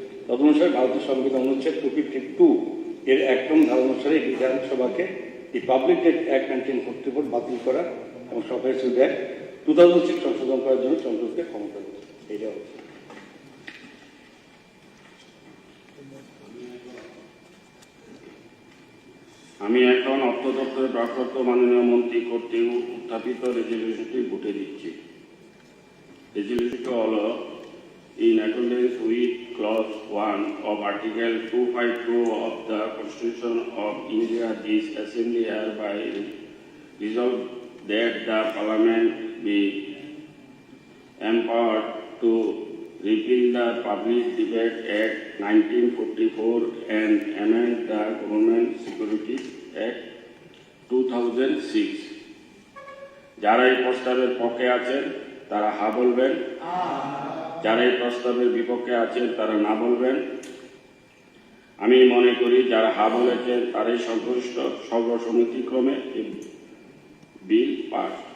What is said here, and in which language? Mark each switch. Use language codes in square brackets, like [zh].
[bn] তদনুসারে ভারতীয় সংবিধান অনুচ্ছেদ 252 এর 1 নং ধারা অনুসারে বিধানসভাকে এই পাবলিক ডেট অ্যাক্ট 1944 বাতিল করা এবং সরকারি সিকিউরিটি অ্যাক্ট 2006 সংশোধন করার জন্য সংসদকে ক্ষমতা দিচ্ছে। এইটা হচ্ছে। আমি এখন অর্থ দপ্তরের ভারপ্রাপ্ত মাননীয় মন্ত্রী কর্তৃক উত্থাপিত রেজলিউশনটি ভোটে দিচ্ছি। রেজলিউশনটি হল [en] in accordance with clause 1 of article 252 of the Constitution of India, this assembly hereby resolved that the Parliament be empowered to repeal the Public Debate Act 1944 and amend the Government Securities Act 2006. [bn] যারা এই প্রস্তাবের পক্ষে আছেন তারা হা বলবেন, যারা এই প্রস্তাবের বিপক্ষে আছেন তারা না বলবেন। আমি মনে করি যারা হা বলেছেন তারাই সংশ্লিষ্ট সর্বসম্মতিক্রমে বিল পাস।